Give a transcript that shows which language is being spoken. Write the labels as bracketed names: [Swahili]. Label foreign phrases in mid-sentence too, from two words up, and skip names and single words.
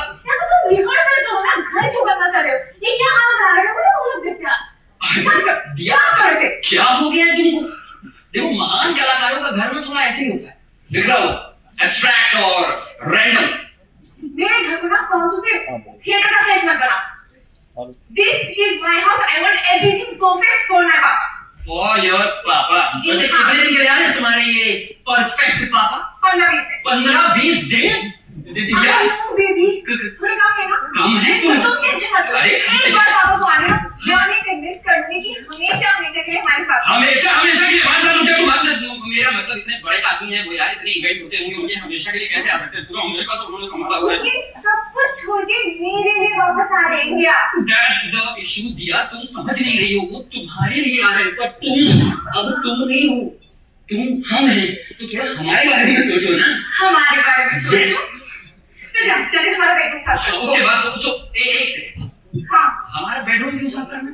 [Hindi] यार तो तुम रिहर्सल करो ना, घर क्यों करना कर रहे हो? ये क्या हाल बना रहे हो? बोलो तुम लोग जैसे यार। दिया कर से क्या हो गया है तुमको? देखो महान कलाकारों का घर में थोड़ा ऐसे ही होता है, बिखरा हुआ, एब्स्ट्रैक्ट और रैंडम। मेरे घर को ना फालतू से थिएटर का सेट मत बना। [English] This is my house. I want everything perfect for my papa. For your papa. [Hindi] जी, वैसे हाँ। कितने दिन के लिए आए हैं तुम्हारे ये परफेक्ट पापा? 15-20 दिन। 15-20 दिन? यार बेबी थोड़े काम है ना। कम है तुम टेंशन मत लो। अरे, एक बार पापा को आने दो, जाने कन्विंस करने की हमेशा हमेशा के लिए हमारे साथ। हमेशा हमेशा के लिए हमारे साथ होते हो। मेरा मतलब इतने बड़े आदमी हैं वो यार, इतने इवेंट होते होंगे उनके हमेशा के लिए कैसे आ सकते हैं? पूरा अमेरिका तो उन्होंने संभाला हुआ है। ये सब कुछ छोड़ के मेरे लिए वापस आ जाएंगे आप। [English] That's the issue दिया। [Hindi] तुम समझ नहीं रही हो, वो तुम्हारे लिए आ रहे हैं पर तुम अब तुम नहीं हो, तुम हम हैं। तो थोड़ा हमारे बारे में सोचो ना। हमारे बारे में सोचो। [English] Yes. [Hindi] तो चलिए तुम्हारा बेडरूम साफ करो। उसके बाद सोचो एक सेकंड, हाँ हमारा बेडरूम क्यों साफ करना?